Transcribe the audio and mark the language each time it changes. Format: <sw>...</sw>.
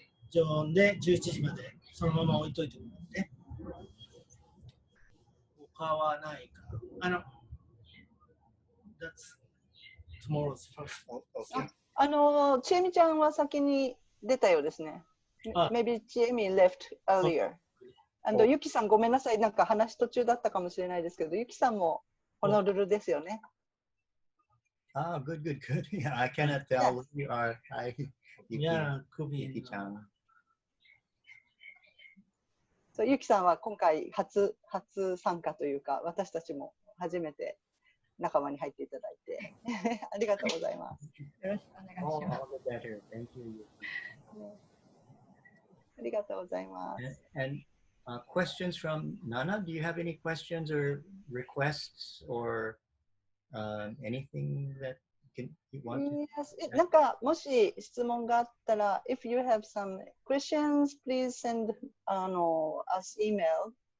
<ja>常温で11時までそのまま置いといてもらって。他はないか。</ja> <en>That's tomorrow's first. Okay.</en> <ja>ちえみちゃんは先に出たようですね。</ja> <en>Maybe ちえみ left earlier.</en> <ja>ゆきさんごめんなさい。なんか話途中だったかもしれないですけど、ゆきさんもホノルルですよね。</ja> <en>Ah, good. Yeah, I cannot tell who you are. Hi, Yeah, could be. Yuki-chan.</en> <ja>そう、ゆきさんは今回初参加というか、私たちも初めて仲間に入っていただいてありがとうございます。よろしくお願いします。</ja> <en>All the better. Thank you.</en> <ja>ありがとうございます。</ja> <en>And questions from Nana? Do you have any questions or requests or anything that you want to? Yes,</en> <ja>なんかもし質問があったら、</ja> <en>if you have some questions, please send us email.</en>